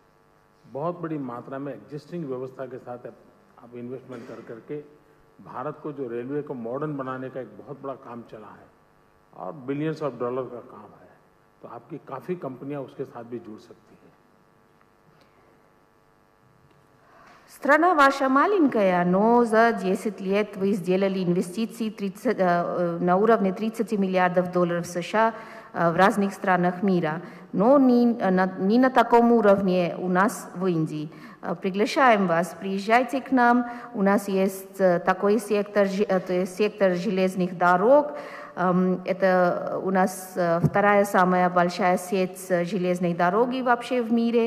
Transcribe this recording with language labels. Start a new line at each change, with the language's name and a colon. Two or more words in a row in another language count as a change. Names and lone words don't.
Hindi: बहुत बड़ी मात्रा में एग्जिस्टिंग व्यवस्था के साथ आप इन्वेस्टमेंट कर करके भारत को जो रेलवे को मॉडर्न बनाने का एक बहुत बड़ा काम चला है और
English: billions of dollar
Hindi: का काम है, तो आपकी काफ़ी कंपनियां उसके साथ भी जुड़ सकती हैं।
Russian: Страна ваша маленькая, но за 10 лет вы сделали инвестиции на уровне 30 миллиардов долларов США в разных странах мира, но не на таком уровне у нас в Индии. Приглашаем вас, приезжайте к нам, у нас есть такой сектор железных дорог, это у нас вторая самая большая сеть железной дороги вообще в мире.